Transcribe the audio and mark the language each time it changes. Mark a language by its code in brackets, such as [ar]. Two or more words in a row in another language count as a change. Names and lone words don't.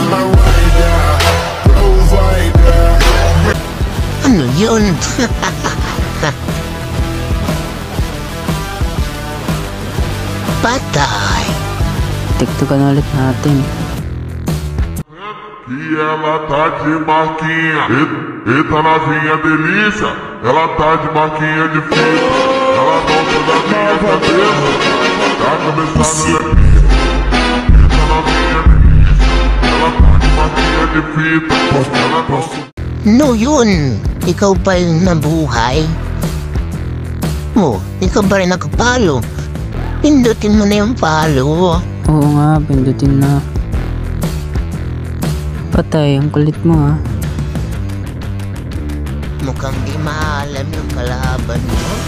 [en] A rider, provider. [tl] Ano yun? Patay. TikTokan ulit natin. [pt] E ela tá de marquinha. Eita novinha delícia. Ela tá de marquinha de fita. Ela gosta da minha cabeça. Tá começando a [tl] No yun, ikaw pa yung nabuhay. Oh, ikaw ba rin nakapalo? Pindutin mo na yung palo. Oo nga, pindutin na. Patay, ang kulit mo ha. Mukhang di maalam yung kalaban mo.